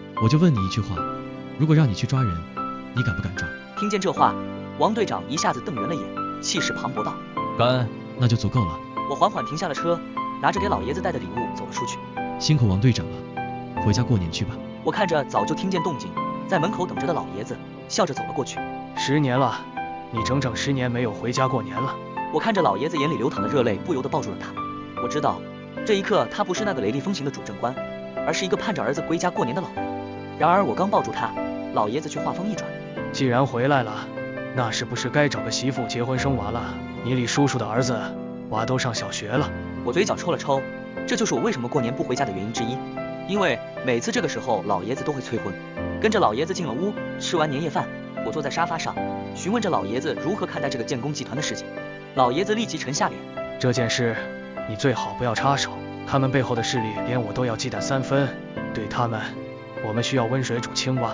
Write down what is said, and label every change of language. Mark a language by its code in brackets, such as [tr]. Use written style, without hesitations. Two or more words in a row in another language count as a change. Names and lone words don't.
[zh] 我就問你一句話，如果讓你去抓人，你敢不敢抓？聽見這話，王隊長一下子瞪圓了眼，氣勢磅礴道： 敢。那就足夠了。我緩緩停下了車，拿着給老爺子帶的禮物走了出去。辛苦王隊長了，回家過年去吧。我看着早就聽見動靜， 在門口等着的老爺子笑着走了過去。 10年了，你整整10年沒有回家過年了。我看着老爺子眼裡流淌的熱淚，不由得抱住了他。我知道，這一刻他不是那個雷厲風行的主政官，而是一個盼着兒子歸家過年的老人。然而我剛抱住他，老爺子卻話鋒一轉： 既然回來了，那是不是該找個媳婦結婚生娃了？你李叔叔的兒子娃都上小學了。我嘴角抽了抽，這就是我為什麼過年不回家的原因之一。因為每次這個時候老爺子都會催婚。跟着老爺子進了屋，吃完年夜飯，我坐在沙發上詢問着老爺子如何看待這個建工集團的事情。老爺子立即沉下臉： 這件事你最好不要插手，他們背後的勢力連我都要忌憚3分，對他們我們需要溫水煮青蛙。